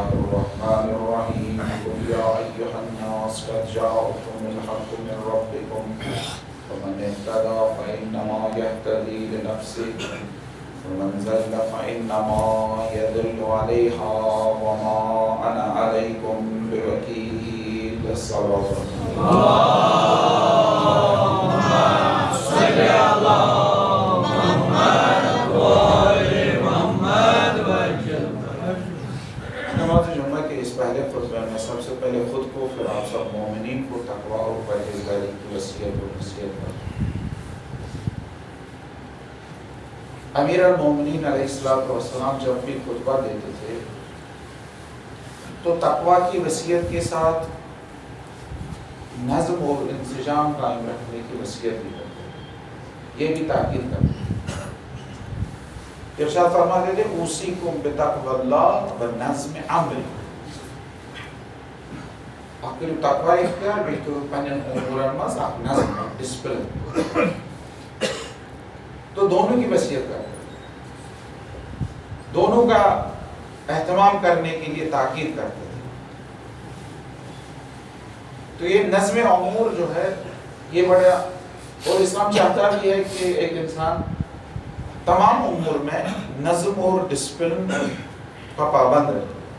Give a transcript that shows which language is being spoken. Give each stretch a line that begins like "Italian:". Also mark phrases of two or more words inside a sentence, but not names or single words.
Arabic: الرحمن الرحيم قل يا أيها الناس قد جاءكم الحق من ربكم ومن اهتدى فإنما يهتدي لنفسه ومن زل فإنما يدل عليها وما أنا عليكم بوكيل الصلاة اللهم صل على محمد وآل محمد وسلم.
Urdu: نماز جمعہ کے اس پہلے خطبے میں سب سے پہلے خود کو پھر آپ سب مومنین کو تقویٰ اور پرہیزگاری کی وصیت اور نصیحت کریں. امیر المومنین
Arabic: علیہ السلام
Urdu: جب بھی خطبہ دیتے تھے تو تقویٰ کی وصیت کے ساتھ نظم اور انسجام قائم رکھنے کی وصیت بھی کرتے تھے، یہ بھی تاکید کرتے تھے. ارشاد فرماتے تھے
Arabic: اوصیکم بتقوی اللہ ونظم عمل.
Urdu: اگر تقوی اختیار بھی
Kashmiri: تو پنن امورن مز اخ نظم ڈسپلن
Urdu: تو دونوں کی وصیت کرتے ہیں، دونوں کا اہتمام کرنے کے لیے تاکید کرتے تھے. تو یہ نظم امور جو ہے یہ بڑا، اور اسلام چاہتا بھی ہے کہ ایک انسان تمام امور میں نظم اور ڈسپلن کا پابند رہے.